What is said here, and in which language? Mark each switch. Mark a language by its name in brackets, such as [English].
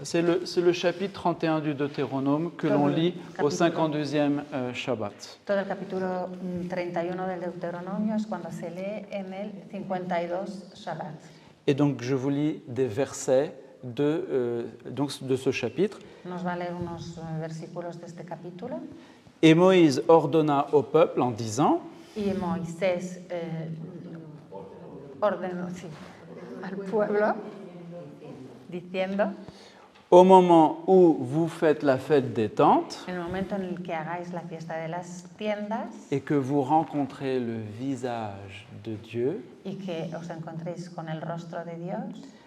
[French] C'est le chapitre 31 du Deutéronome que l'on lit au 52e Shabbat. [Spanish] Todo el capítulo 31 del Deuteronomio es cuando se lee en el 52 Shabbat. [French] Et donc je vous lis des versets de ce chapitre. [Spanish] Nos va a leer unos versículos de este capítulo. [French] Et Moïse ordonna au peuple en disant, [Spanish] Y Moisés ordenó al pueblo diciendo, [French] au moment où vous faites la fête des tentes [Spanish] en el momento en el que hagáis la fiesta de las tiendas [French] et que vous rencontrez le visage de Dieu, [Spanish] y que os encontréis con el rostro de Dios,